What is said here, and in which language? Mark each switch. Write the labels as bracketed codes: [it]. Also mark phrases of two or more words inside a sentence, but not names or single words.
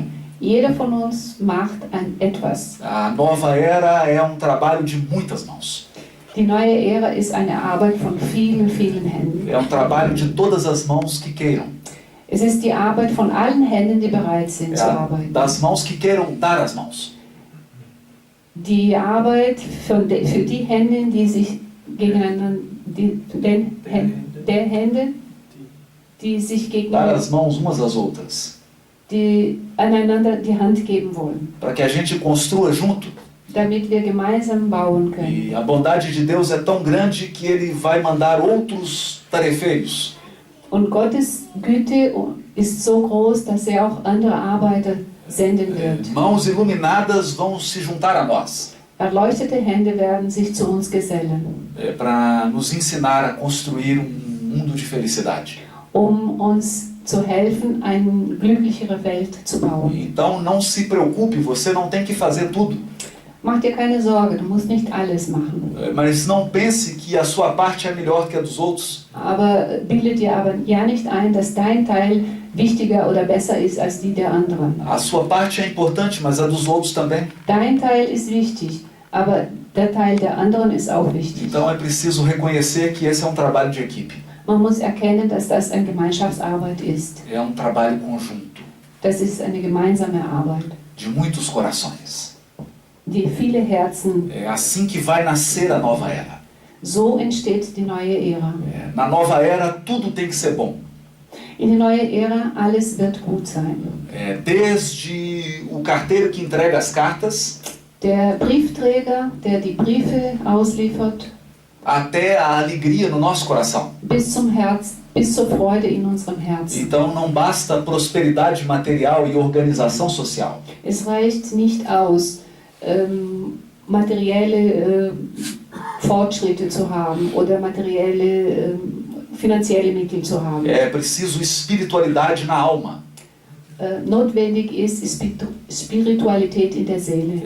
[de] Jeder von uns macht etwas. [pt] A nova era é trabalho de muitas mãos. [de] Die neue Ära ist eine Arbeit von vielen, vielen Händen. [pt] É trabalho de todas as mãos que queiram. [de] Es ist die Arbeit von allen Händen, die bereit sind zu arbeiten. [pt] Das mãos que queiram dar as mãos. [de] Die Arbeit für die Hände, die sich gegeneinander, der Hände, die sich [pt] Dar [de] gegeneinander, [pt] as mãos umas às outras. [de] die einander die Hand geben wollen, [pt] Para que a gente construa junto. [de] damit wir gemeinsam bauen können. [pt] E a bondade de Deus é tão grande que Ele vai mandar outros tarefeiros. [de] Und Gottes Güte ist so groß, dass er auch andere Arbeiter senden wird. [pt] Mãos iluminadas vão se juntar a nós. [de] Erleuchtete Hände werden sich zu uns gesellen, [pt] Para nos ensinar a construir mundo de felicidade. [de] uns zu helfen, eine glücklichere Welt zu bauen. [pt] Então não se preocupe, você não tem que fazer tudo. [de] Mach dir keine Sorge, du musst nicht alles machen. [pt] Mas não pense que a sua parte é melhor que a dos outros. [de] Aber bilde dir aber ja nicht ein, dass dein Teil wichtiger oder besser ist als die der anderen. [pt] A sua parte é importante, mas a dos outros também. [de] Dein Teil ist wichtig, aber der Teil der anderen ist auch wichtig. [pt] Então é preciso reconhecer que esse é trabalho de equipe. [de] Man muss erkennen, dass das eine Gemeinschaftsarbeit ist. [pt] É trabalho conjunto, [de] Das ist eine gemeinsame Arbeit, [pt] de muitos corações. [de] die viele Herzen. [pt] É assim que vai nascer a nova era. [de] So entsteht die neue Ära. [pt] Na nova era, tudo tem que ser bom. [de] In der neuen Ära, alles wird gut sein. [pt] Desde o carteiro que entrega as cartas, [de] Der Briefträger, der die Briefe ausliefert, [pt] até a alegria no nosso coração. [de] bis zum Herz, bis zur Freude in unserem Herzen. [pt] Então não basta prosperidade material e organização social. [de] Es reicht nicht aus, materielle Fortschritte zu haben oder materielle finanzielle Mittel zu haben. [pt] É preciso espiritualidade na alma. [de] Notwendig ist Spiritualität in der Seele.